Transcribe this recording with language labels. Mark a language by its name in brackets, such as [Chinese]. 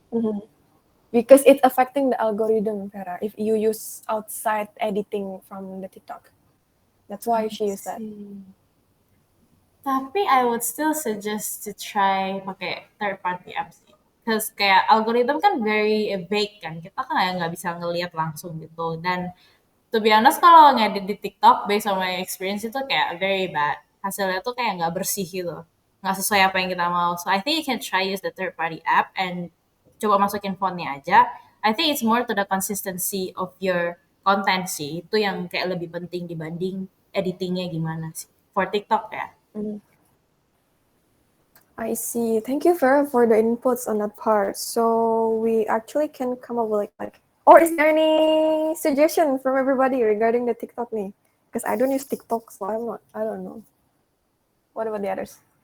[English] Mm-hmm. Because it's affecting the algorithm, Vera, if you use outside editing from the TikTok. That's why she used that. [Indonesian] Tapi [English] I would still suggest to try [Indonesian] pakai [English] third party apps [Indonesian] sih. [English] Because [Indonesian] kayak [English] algorithm [Indonesian] kan [English] very vague kan. [Indonesian] Kita kan nggak bisa ngelihat langsung gitu. Dan [English] to be honest [Indonesian] kalau ngedit di [English] TikTok based on my experience [Indonesian] itu kayak [English] very bad. [Indonesian] Hasilnya tuh kayak nggak bersih gitu. Nggak sesuai apa yang kita mau. [English] So I think you can try use the third party app and [Indonesian] coba masukin fontnya aja. [English] I think it's more to the consistency of your content [Indonesian] sih. Itu yang kayak lebih penting dibanding editingnya gimana sih. [English] For TikTok [Indonesian] ya. [English] I see. Thank you, Vera, for the inputs on that part. So we actually can come up with like, or is there any suggestion from everybody regarding the TikTok [Indonesian] nih? [English] Because I don't use TikTok, so I don't know. What about the others?